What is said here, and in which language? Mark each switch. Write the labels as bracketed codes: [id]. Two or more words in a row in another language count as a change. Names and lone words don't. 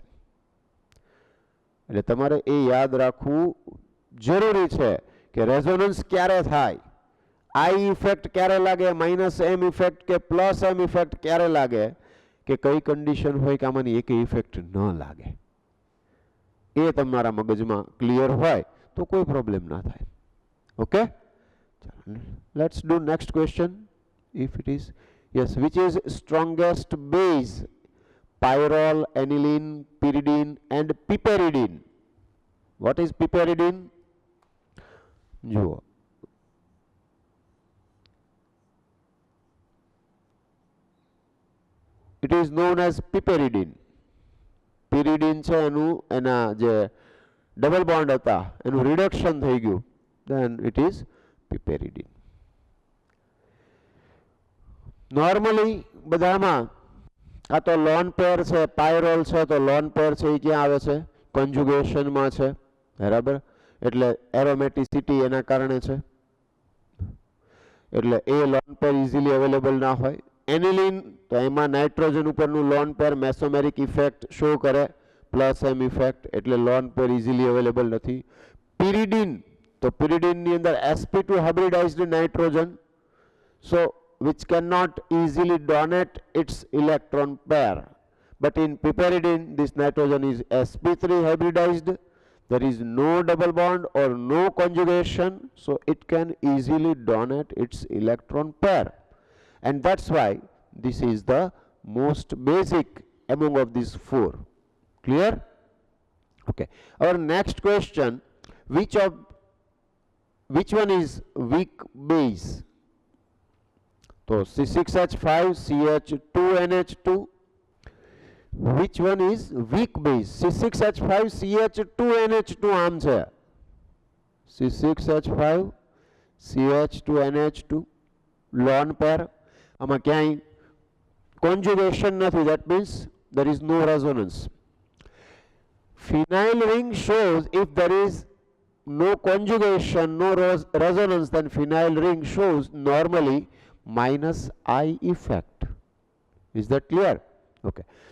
[gu] એટલે તમારે એ યાદ રાખવું જરૂરી છે કે રેઝોનન્સ ક્યારે થાય, [en] I effect [gu] ક્યારે લાગે, [en] minus M effect [gu] કે [en] plus M effect [gu] ક્યારે લાગે, કે કઈ કન્ડિશન હોય કે આમાંની એક ઇફેક્ટ ન લાગે. એ તમારા મગજમાં ક્લિયર હોય તો કોઈ પ્રોબ્લેમ ના થાય. ઓકે, [en] let's do next question. If it is yes, which is strongest base? Pyrrole, aniline, pyridine and piperidine. What is piperidine? જુઓ, it is known as piperidine. [gu] pyridine છે એનું, એના જે ડબલ બોન્ડ હતા એનું રિડક્શન થઈ ગયું, [en] then it is piperidine. [gu] નોર્મલી બધામાં આ તો [en] lone pair [gu] છે, પાયરોલ છે, તો [en] lone pair [gu] છે એ ક્યાં આવે છે? કોન્જ્યુગેશનમાં છે, બરાબર? એટલે એરોમેટિસિટી એના કારણે છે, એટલે એ [en] lone pair easily available [gu] ના હોય. એનિલિન તો એમાં નાઇટ્રોજન ઉપરનું [en] lone pair mesomeric effect show [gu] કરે, [en] plus M effect, [gu] એટલે [en] lone pair easily available [gu] નથી. પિરિડિન તો પિરિડિનની અંદર [en] sp2 hybridized nitrogen, so which cannot easily donate its electron pair, but in piperidine this nitrogen is sp3 hybridized, there is no double bond or no conjugation, so it can easily donate its electron pair, and that's why this is the most basic among of these four. Clear? Okay, our next question, which one is weak base? So C6H5CH2NH2, which one is weak base? [gu] C6H5CH2NH2 આમ છે, C6H5CH2NH2 [en] lone pair, [gu] આમાં ક્યાંય conjugation નથી, [en] that means there is no resonance. Phenyl ring shows if there is no conjugation, no resonance, then phenyl ring shows normally minus I effect. Is that clear? Okay.